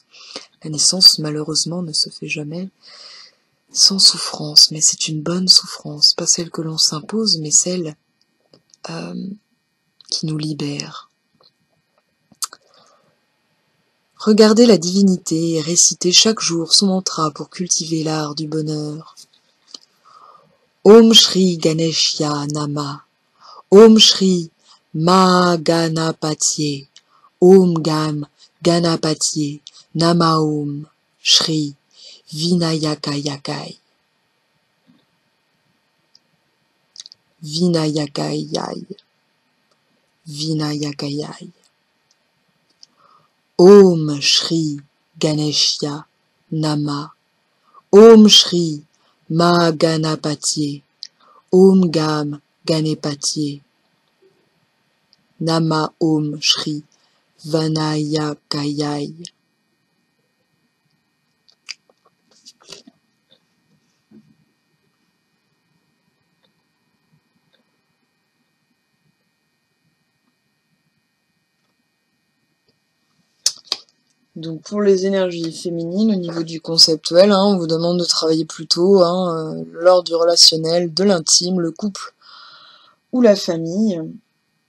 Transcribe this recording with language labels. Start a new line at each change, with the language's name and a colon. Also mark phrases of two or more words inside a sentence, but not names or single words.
French: La naissance, malheureusement, ne se fait jamais sans souffrance, mais c'est une bonne souffrance, pas celle que l'on s'impose, mais celle qui nous libère. Regardez la divinité et récitez chaque jour son mantra pour cultiver l'art du bonheur.
Sanskrit: ॐ श्री गणेशाय नमः. ॐ श्री म गणपतये. ॐ गं गणपतये. नमः ॐ श्री विनायकायकाय. विनायकाय. विनायकाय। ॐ श्री गणेशाय नमः. ॐ श्री म गणपतये. ॐ गं गणपतये. नमः ॐ श्री विनायकाय.
French: Donc pour les énergies féminines, au niveau du conceptuel, on vous demande de travailler plutôt lors du relationnel, de l'intime, le couple ou la famille.